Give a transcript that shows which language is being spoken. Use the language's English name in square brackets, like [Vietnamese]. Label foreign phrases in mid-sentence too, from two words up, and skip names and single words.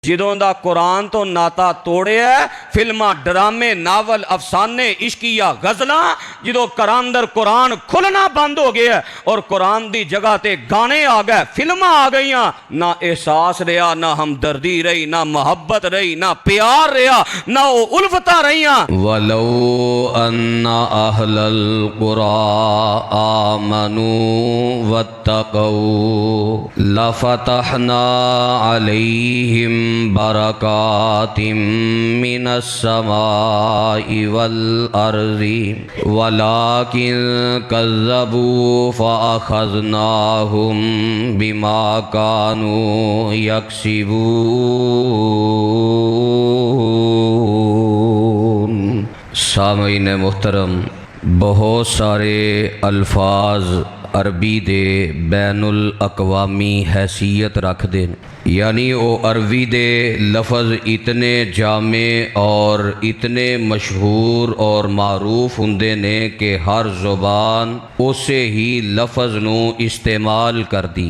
[Punjabi] ਜਿਦੋਂ ਦਾ ਕੁਰਾਨ ਤੋਂ ਨਾਤਾ ਤੋੜਿਆ, ਫ਼ਿਲਮਾਂ ਡਰਾਮੇ ਨਾਵਲ ਅਫ਼ਸਾਨੇ ਇਸ਼ਕੀਆ ਗ਼ਜ਼ਲਾਂ, ਜਿਦੋਂ ਅੰਦਰ ਕੁਰਾਨ ਖੁੱਲ੍ਹਣਾ ਬੰਦ ਹੋ ਗਿਆ ਔਰ ਕੁਰਾਨ ਦੀ ਜਗ੍ਹਾ ਤੇ ਗਾਣੇ ਆ ਗਏ, ਫ਼ਿਲਮਾਂ ਆ ਗਈ, ਨਾ ਅਹਿਸਾਸ ਰਿਹਾ, ਨਾ ਹਮਦਰਦੀ ਰਹੀ, ਨਾ ਮੁਹੱਬਤ ਰਹੀ, ਨਾ ਪਿਆਰ ਰਿਹਾ, ਨਾ ਉਹ ਉਲਫ਼ਤਾ ਰਹੀ। [Arabic] ولو أن أهل القرى آمنوا واتقوا لفتحنا عليهم بركات من السماء والأرض ولكن كذبوا فأخذناهم بما كانوا يكسبون. [Punjabi] ਸਾਮਈਨ ਮੁਹਤਰਮ, ਬਹੁਤ ਸਾਰੇ ਅਲਫ਼ਾਜ਼ ਅਰਬੀ ਦੇ ਬੈਨੁਲ ਅਕਵਾਮੀ ਹੈਸੀਅਤ ਰੱਖਦੇ ਹੈਂ, ਯਾਨੀ ਉਹ ਅਰਬੀ ਦੇ ਲਫ਼ਜ਼ ਇਤਨੇ ਜਾਮੇ ਔਰ ਇਤਨੇ ਮਸ਼ਹੂਰ ਔਰ ਮਾਰੂਫ਼ ਹੁੰਦੇ ਨੇ ਕਿ ਹਰ ਜ਼ੁਬਾਨ ਉਸੇ ਹੀ ਲਫ਼ਜ਼ ਨੂੰ ਇਸਤੇਮਾਲ ਕਰ ਦੀ।